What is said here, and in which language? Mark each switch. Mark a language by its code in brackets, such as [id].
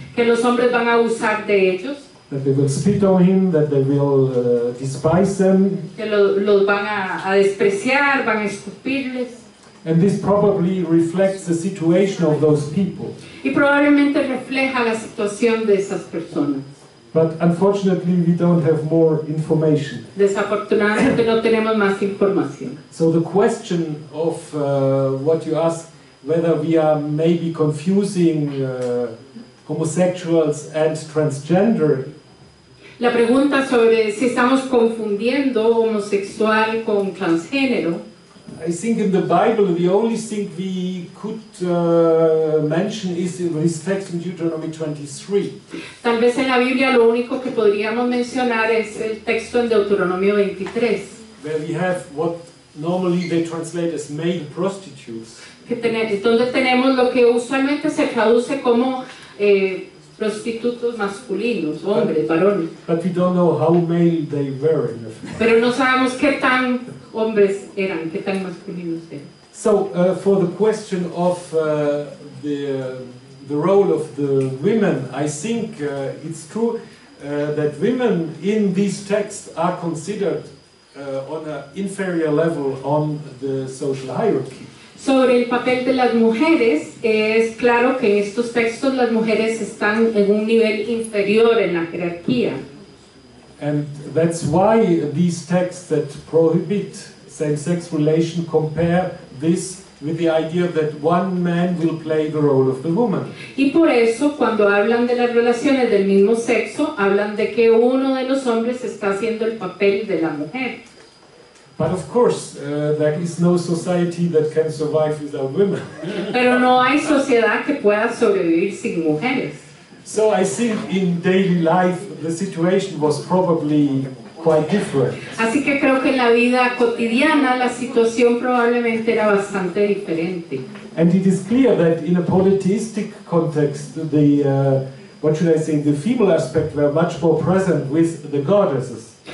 [es] Que los hombres van a abusar de ellos. [en] That they will spit on him, that they will despise them. [es] Que los van a despreciar, van a escupirles. [en] And this probably reflects the situation of those people. [es] Y probablemente refleja la situación de esas personas. [en] But unfortunately we don't have more information. [es] Desafortunadamente no tenemos más información. [en] So the question of what you ask, whether we are maybe confusing homosexuals and transgender. [es] La pregunta sobre si estamos confundiendo homosexual con transgénero. [en] I think in the Bible the only thing we could mention is this text in Deuteronomy 23. [es] Tal vez en la Biblia lo único que podríamos mencionar es el texto en Deuteronomio 23. [en] Where we have what normally they translate as male prostitutes. [es] Donde tenemos lo que usualmente se traduce como prostitutos masculinos, hombres, varones. [en] But we don't know how male they were. [es] Pero no sabemos qué tan hombres eran, qué tan masculinos eran. [en] So for the question of the role of the women, I think it's true that women in these texts are considered on an inferior level on the social hierarchy. [es] Sobre el papel de las mujeres, es claro que en estos textos las mujeres están en un nivel inferior en la jerarquía. [en] And that's why these texts that prohibit same-sex relation compare this with the idea that one man will play the role of the woman. [es] Y por eso, cuando hablan de las relaciones del mismo sexo, hablan de que uno de los hombres está haciendo el papel de la mujer. [en] But of course, there is no society that can survive without women. [es] Pero no hay sociedad que pueda sobrevivir sin mujeres. [en] So I think in daily life the situation was probably quite different. [es] Así que creo que en la vida cotidiana la situación probablemente era bastante diferente. [en] And it is clear that in a polytheistic context, the what should I say, the female aspect were much more present with the goddesses.